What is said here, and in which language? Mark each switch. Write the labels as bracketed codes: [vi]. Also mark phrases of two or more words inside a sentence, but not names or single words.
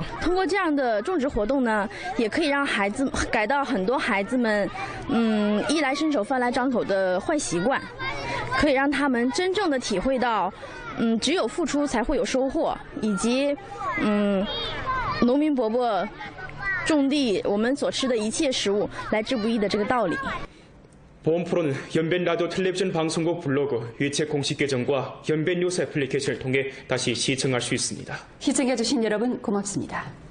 [zh] 通过这样的种植活动呢，也可以让孩子改到很多孩子们，衣来伸手、饭来张口的坏习惯。可以让他们真正的体会到，只有付出才会有收获，以及，农民伯伯种地，我们所吃的一切食物来之不易的这个道理。 [ko] 본 프로는 연변 라디오 텔레비전 방송국 블로그 유책 공식 계정과 연변 뉴스 애플리케이션을 통해 다시 시청할 수 있습니다. 시청해주신 여러분 고맙습니다.